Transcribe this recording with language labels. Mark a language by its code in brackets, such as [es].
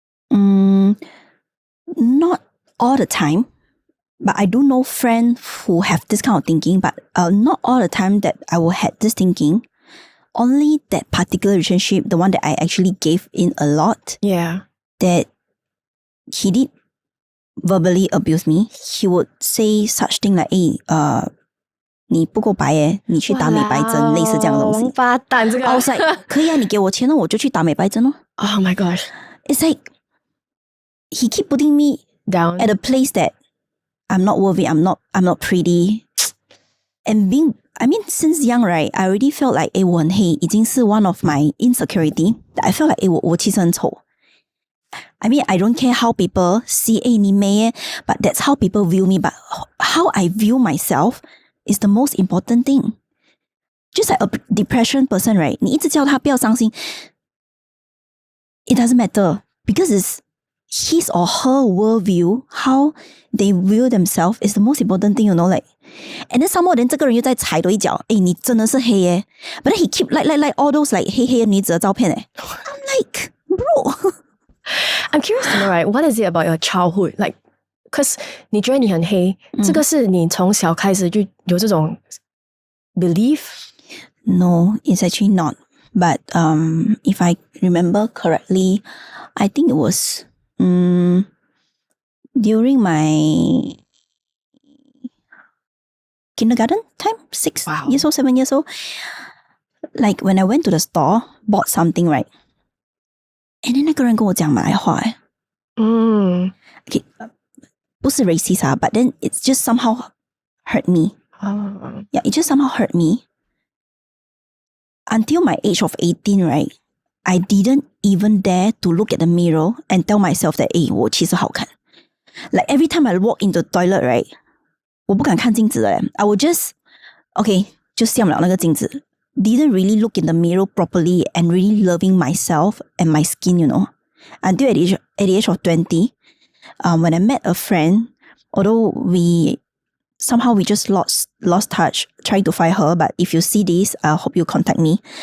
[en] Not all the time. But I do know friends who have this kind of thinking, but not all the time that I will have this thinking. Only that particular relationship, the one that I actually gave in a lot, that he did verbally abuse me. [zh] He would say such thing like, 你不够白耶，你去打美白针，类似这样的东西。王八蛋，这个。 [en] I was like, [zh] 可以啊，你给我钱了，我就去打美白针哦。 [en] Oh my gosh. It's like, he keep putting me down at a place that I'm not worthy, I'm not pretty. And since young, right, I already felt like, [zh] 我很黑，已经是 [en] one of my insecurity. That I felt like, [zh] 我其实很丑。 [en] I mean, I don't care how people see, [zh] 你美耶, [en] but that's how people view me. But how I view myself is the most important thing. Just like a depression person, right? [zh] 你一直叫他不要伤心, [en] it doesn't matter because it's his or her worldview, how they view themselves is the most important thing, like And then some more, then [zh] 这个人又在踩多一脚，你真的是黑耶。 [en] But then he keep like all those like [zh] 黑黑的女子的照片诶。 [en] I'm like, bro. I'm curious to know, right? What is it about your childhood? Like, because [zh] 你觉得你很黑，这个是你从小开始就有这种 belief? [en] No, it's actually not. But if I remember correctly, I think it was during my kindergarten time, 6 years old, 7 years old. Like when I went to the store, bought something, right? And then [zh] 那个人跟我讲马来话诶。 [en] Okay, [zh] 不是 [en] racist but then it's just somehow hurt me. Yeah, it just somehow hurt me. Until my age of 18, right? I didn't even dare to look at the mirror and tell myself that, [zh] 我其实好看. [en] Like every time I walk into the toilet, right? [zh] 我不敢看镜子的 [en] I would just, okay, [zh] 就像了那个镜子. [en] Didn't really look in the mirror properly and really loving myself and my skin, you know. Until at the age of 20, when I met a friend, although we just lost touch, trying to find her, but if you see this, I hope you contact me.